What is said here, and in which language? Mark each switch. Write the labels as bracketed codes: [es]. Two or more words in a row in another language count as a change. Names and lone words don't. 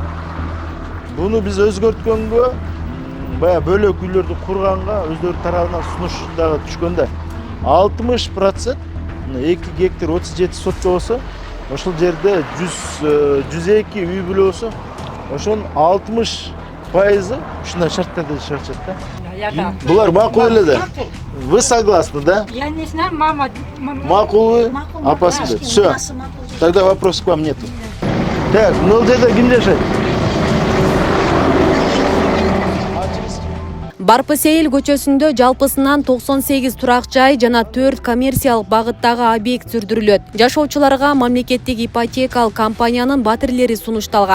[ky] Буну биз өзгөрткөнгө, бая бөлөк үйлөрдү курганга өздөрү тарабынан сунуш дагы түшкөндө 60%, 2 гектар 37 сотчо болсо, ошол жерде 102 үй бүлө болсо, ошонун 60% ушундай шарттарда жашап жатат да. Булар макул эле да. [ru] Вы согласны, да? Я не знаю, мама. Макулы? Опасно. Все. Тогда вопросов к вам нету. Так, ну где-то [ky] ким жашайт? Барпы Сейил көчөсүндө жалпысынан 98 турак жай жана 4 коммерциялык багыттагы объект сүрдүрүлөт. Жашоочуларга мамлекеттик ипотекалык компаниянын батирлери сунушталган.